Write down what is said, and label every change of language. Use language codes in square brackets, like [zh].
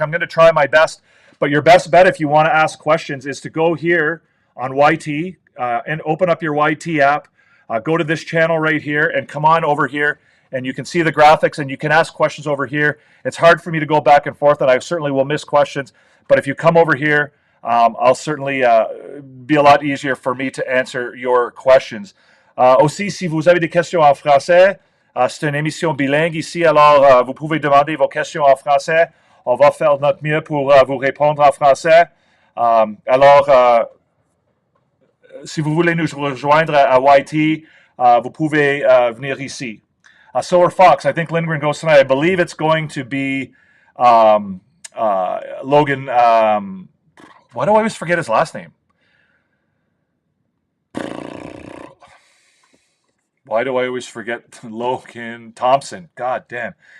[en] I'm going to try my best, but your best bet if you want to ask questions is to go here on YT and open up your YT app. Go to this channel right here and come on over here. And you can see the graphics, and you can ask questions over here. It's hard for me to go back and forth, and I certainly will miss questions. But if you come over here, I'll certainly be a lot easier for me to answer your questions. [fr] Aussi, si vous avez des questions en français, c'est une émission bilingue ici, alors vous pouvez demander vos questions en français. On va faire notre mieux pour vous répondre en français. Alors, si vous voulez nous rejoindre à YT, vous pouvez venir ici. [en] Solar Fox, I think Lindgren goes tonight. I believe it's going to be Logan. Why do I always forget his last name? Why do I always forget Logan Thompson? God damn.